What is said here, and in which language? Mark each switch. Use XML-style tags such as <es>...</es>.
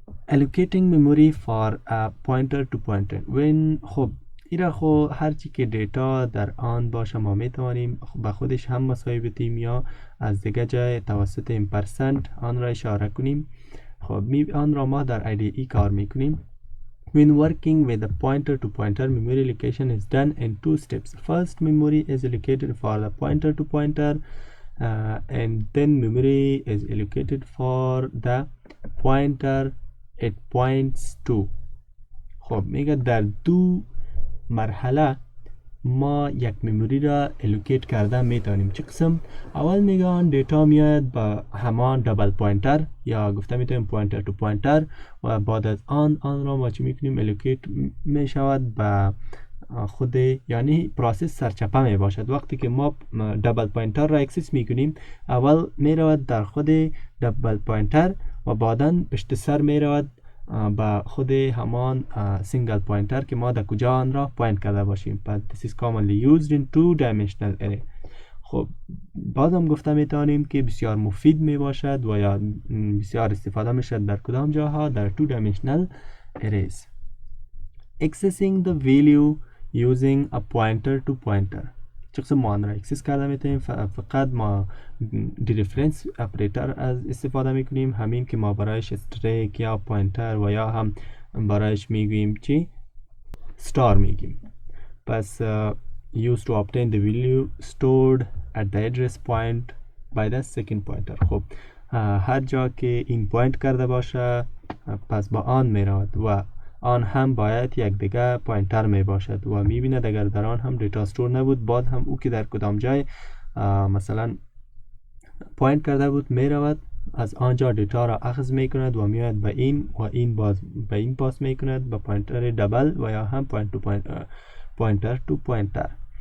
<en>Allocating memory for a pointer to pointer when</en> <fa>خب ایره خب هرچی که دیتا در آن باشه ما میتوانیم به خودش هم مساوی بدیم یا از دیگه جای توسط امپرسنت آن را اشاره کنیم. خب آن را ما در IDE کار میکنیم.</fa> <en>When working with a pointer to pointer, memory allocation is done in two steps. First, memory is allocated for the pointer to pointer and then memory is allocated for the pointer it points to.</en> <fa>خب میگه در دو مرحله ما یک مموری را الوکیت کرده میتونیم. چه قسم؟ اول میگه آن دیتا میاد با همان دبل پوینتر یا گفته میتونیم پوینتر تو پوینتر و بعد از آن را ما چی میکنیم؟ الوکیت میشود به خود، یعنی پروسس سرچپه می باشد. وقتی که ما دبل پوینتر را اکسس میکنیم اول میرود در خود دبل پوینتر و بعدا پشت سر میرود با خود همان سینگل پوینتر که ما در کجا آن را پوینت کرده باشیم.</fa> <en>پس this is commonly used in two-dimensional array.</en> <fa>خب بازم گفته میتونیم که بسیار مفید می باشد و یا بسیار استفاده میشد در کدام جاها؟ در two-dimensional arrays.</fa> <en>Accessing the value using a pointer to pointer.</en> <fa>چه قسم ما آن را اکسس کرده میتونیم؟ فقط ما دیریفرنس اپریتر از استفاده میکنیم، همین که ما برایش استریک یا پوینتر و یا هم برایش میگوییم چی؟ ستار میگیم.</fa> <en>پس used to obtain the value stored at the address point by the second pointer.</en> <fa>خب هر جا که این پوینت کرده باشه پس با آن میرود و آن هم باید یک دیگه پوینتر می باشد و می بیند اگر در آن هم دیتا استور نبود باز هم او که در کدام جای مثلا پوینت کرده بود می رود از آنجا دیتا را اخذ می کند و میاد به این و این باز به این پاس می کند به پوینتر دبل و یا هم پوینتر تو پوینتر.</fa>